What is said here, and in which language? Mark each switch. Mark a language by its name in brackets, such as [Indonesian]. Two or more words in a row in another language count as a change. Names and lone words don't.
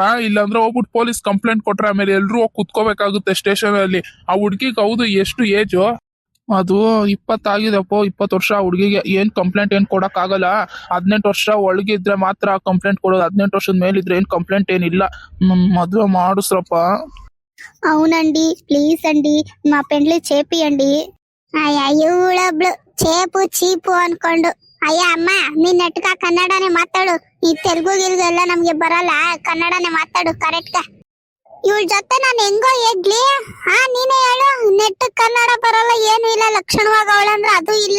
[Kannada] ಇಲ್ಲಾಂದ್ರೆ ಹೋಗ್ಬಿಟ್ಟು ಪೊಲೀಸ್ ಕಂಪ್ಲೇಂಟ್ ಕೊಟ್ರೆ ಆಮೇಲೆ ಎಲ್ರು ಹೋಗಿ ಕುತ್ಕೋಬೇಕಾಗುತ್ತೆ ಸ್ಟೇಷನ್ ಅಲ್ಲಿ. ಆ ಹುಡ್ಗಿಗೆ ಹೌದು ಎಷ್ಟು ಏಜು? ಅದು 20 ಆಗಿದೆಪ್ಪ, 20 ವರ್ಷ. ಹುಡುಗಿಗೆ ಏನ್ ಕಂಪ್ಲೇಂಟ್ ಏನ್ ಕೊಡಕ್ ಆಗಲ್ಲ. 18 ವರ್ಷ ಒಳಗಿದ್ರೆ ಮಾತ್ರ ಕಂಪ್ಲೇಂಟ್ ಕೊಡೋದು. 18 ವರ್ಷದ ಮೇಲಿದ್ರೆ ಏನ್ ಕಂಪ್ಲೇಂಟ್ ಏನಿಲ್ಲ. ಮದ್ವೆ ಮಾಡಿಸ್ರಪ್ಪ. [Telugu] అవునండి ప్లీజ్ అండి మా పెండ్లి చేపియండి. [Kannada] అయ్యా ಇವಳೊಬ್ಳು ಚೇಪು ಚೀಪು ಅನ್ಕೊಂಡು. ಅಯ್ಯ ಅಮ್ಮ ನೀನ್ ನೆಟ್ಕ ಕನ್ನಡನೇ ಮಾತಾಡು. ಈ ತೆಲುಗು ಗಿಲ್ಗು ಎಲ್ಲ ನಮ್ಗೆ ಬರಲ್ಲ, ಕನ್ನಡನೇ ಮಾತಾಡು ಕರೆಕ್ಟ್. ಇವಳ ಜೊತೆ ನಾನು ಹೆಂಗೋ ಹೇಗ್ಲಿ? ನೀನೇ ಹೇಳು. ನೆಟ್ ಕನ್ನಡ ಬರಲ್ಲ, ಏನು ಇಲ್ಲ, ಲಕ್ಷಣವಾಗ ಅವಳಂದ್ರೆ ಅದು ಇಲ್ಲ.